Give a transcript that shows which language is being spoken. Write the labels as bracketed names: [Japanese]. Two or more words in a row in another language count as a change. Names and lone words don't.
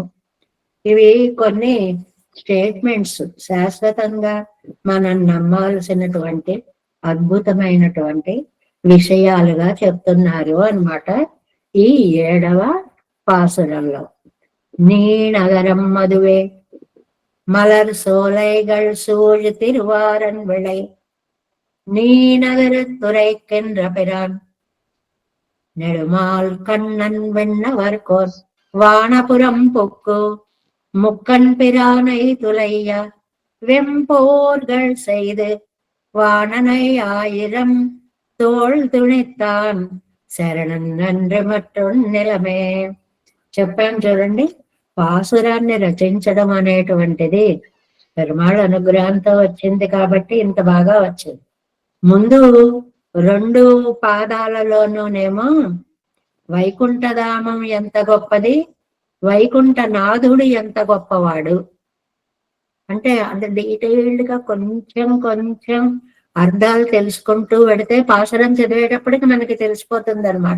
[Telugu] ఇవి కొన్ని స్టేట్మెంట్స్, శాశ్వతంగా మనం నమ్మాల్సినటువంటి అద్భుతమైనటువంటి విషయాలుగా చెప్తున్నారు అన్నమాట ఈ 7వ పాసురంలో. [Tamil] நீ நகரம் மதுவே மலர் சோலைகள் சூழ் திருவாரன் விளை நீ நகரத்துரைக்கின்ற பிரான் நெடுமால் கண்ணன் வெண்ணவர்கோர் வானபுரம் பொக்கு முக்கன் பிரானை துளைய வெம்போர்கள் செய்து வாணனை 1000 தோள் துணித்தான் சரணன் நன்றி மற்றொன் நிலமே. [Telugu] చెప్పాను చూడండి, పాసురాన్ని రచించడం అనేటువంటిది పెరుమాళ్ అనుగ్రహంతో వచ్చింది కాబట్టి ఇంత బాగా వచ్చింది. ముందు 2 పాదాలలోనూనేమో వైకుంఠధామం ఎంత గొప్పది, వైకుంఠనాథుడు ఎంత గొప్పవాడు అంటే అంత డీటెయిల్డ్ గా కొంచెం కొంచెం అర్థాలు తెలుసుకుంటూ పెడితే పాసురం చదివేటప్పటికి మనకి తెలిసిపోతుంది అనమాట.